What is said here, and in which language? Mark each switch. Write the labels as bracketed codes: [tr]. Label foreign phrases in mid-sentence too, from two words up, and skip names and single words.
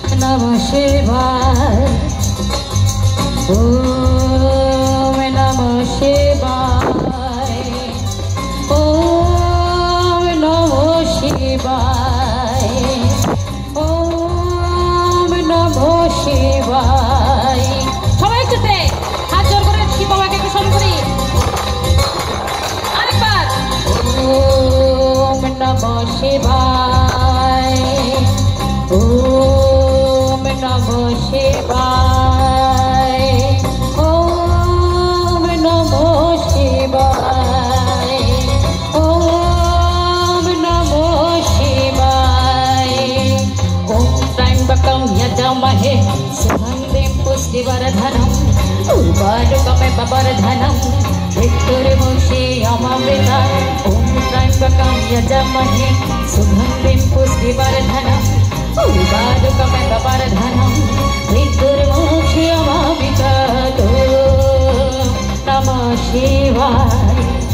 [sa] नमः शिवाय। ॐ नमः शिवाय. ॐ नमः शिवाय. ॐ नमः शिवाय. [bn] সবাই একসাথে হাত জোর করে শিব বাবাকে একটু স্মরণ করি। [sa] আরেকবার ওম নমঃ শিবায়। ওম নমঃ শিবায়। ওম নমঃ শিবায়। ওম নমঃ শিবায়। ওম ত্র্যম্বকং যজামহে সুগন্ধিম পুষ্টিবর্ধনম উর্বারুকমিব বর্ধনম মৃত্যুর্মুক্ষীয়মামৃতাৎ। ওম ত্র্যম্বকং যজামহে সুগন্ধিম পুষ্টিবর্ধনম উর্বারুকমিব বর্ধনম মৃত্যুর্মুক্ষীয়মামৃতাৎ। ওম নমঃ শিবায়।